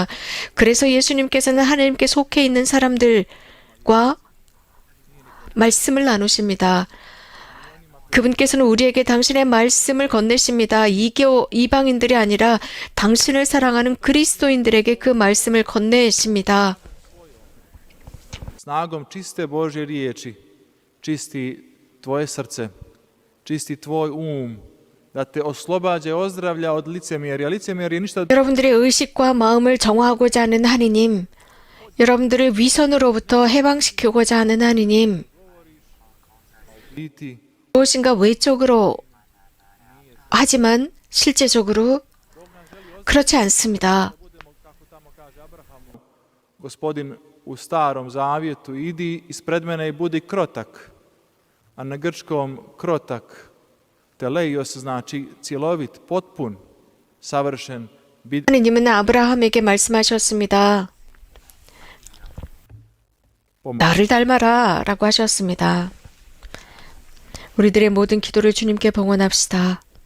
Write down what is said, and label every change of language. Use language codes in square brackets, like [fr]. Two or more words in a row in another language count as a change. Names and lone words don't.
[ko] 그래서 예수님께서는 하나님께 속해 있는 사람들과 말씀을 나누십니다. 그분께서는 우리에게 당신의 말씀을 건네십니다. 이방인들이 아니라 당신을 사랑하는 그리스도인들에게 그 말씀을 건네십니다. [hr] Snagom čiste Božje riječi čisti tvoje srce, čisti tvoj da te oslobađa i ozdravlja od licemjerja. Licemjerje ništa [ko] 여러분들의 의식과 마음을 정화하고자 하는 하느님, 여러분들을 위선으로부터 해방시키고자 하는 하느님, [hr] biti. [ko] 무엇인가 외적으로 하지만 실제적으로 그렇지 않습니다. [hr] Budemo, kako tamo kaže Abrahamu, Gospodin u Starom Zavjetu: idi ispred mene i budi krotak. A na grčkom krotak, teleios, znači cjelovit, potpun, savršen. [ko] 하느님은 아브라함에게 말씀하셨습니다. 나를 닮아라 라고 하셨습니다. 우리들의 모든 기도를 주님께 봉헌합시다.